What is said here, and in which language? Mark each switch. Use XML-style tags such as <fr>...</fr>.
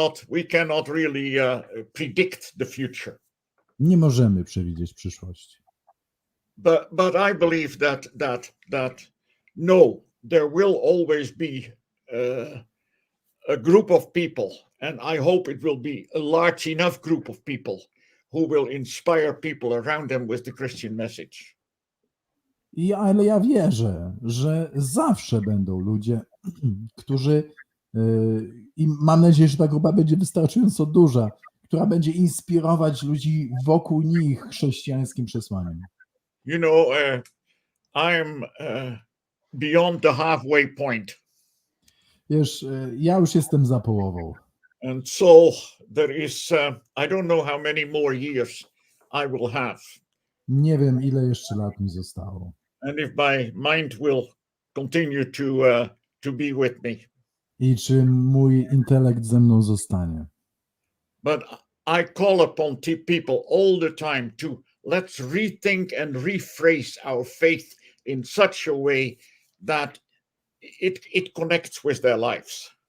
<en>we cannot really predict the future.</en> <pl>Nie możemy przewidzieć przyszłości.</pl> <en>But I believe that no, there will always be a group of people, and I hope it will be a large enough group of people who will inspire people around them with the Christian message.</en> <pl>Ale ja wierzę, że zawsze będą ludzie, którzy, i mam nadzieję, że ta grupa będzie wystarczająco duża, która będzie inspirować ludzi wokół nich chrześcijańskim przesłaniem.</pl> <en>I'm beyond the halfway point.</en> <pl>Wiesz, ja już jestem za połową.</pl> <en>And so there is, I don't know how many more years I will have.</en> <pl>Nie wiem, ile jeszcze lat mi zostało.</pl> <en>And if my mind will continue to be with me.</en> <pl>I czy mój intelekt ze mną zostanie.</pl> <en>But I call upon people all the time to let's rethink and rephrase our faith in such a way that it connects with their lives.</en>